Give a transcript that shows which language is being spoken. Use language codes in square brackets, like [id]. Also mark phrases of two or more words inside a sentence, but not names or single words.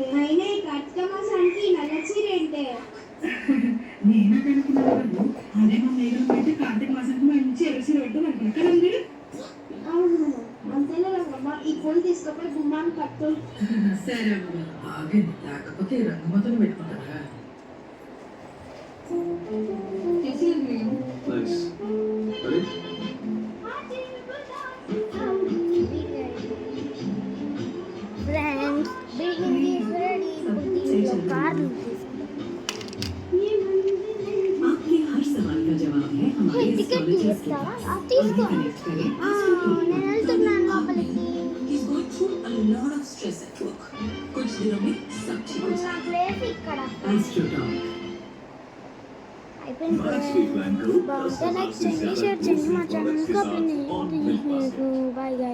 [te] అయినా ఈ కార్తీక మాసానికి నల్ల చీర ఏంటే? నేను అనుకున్నాను, అదే మా మేఘం పెట్టి కార్తీక మాసానికి మంచి ఎరసీ పెట్టాను అనుకున్నా. అవును, అంతేనా అమ్మా? ఈ పూలు తీసుకపోయి గుమ్మాన్ని కట్టు. సరే ఆగండి, లేకపోతే రంగు మొత్తం పెట్టుకుంటారా? [en] Nice. Ready? Friends building is ready. [te] దీంట్లో కార్లు [hi] आपके हर सवाल का जवाब है हमारे [te] టికెట్ తీస్తావా? తీసుకో. నేను వెళ్తున్నాను లోపలికి. [en] He's going through a lot of stress at work. [hi] कुछ दिनों में सब ठीक हो [te] నా ప్లేస్ ఇక్కడ [hi] जाएगा. [te] అయిపోయింది. [en] Next week, Lanco. [te] బాగుంటే లైక్ చేయండి, షేర్ చేయండి, మా ఛానల్ బాయ్.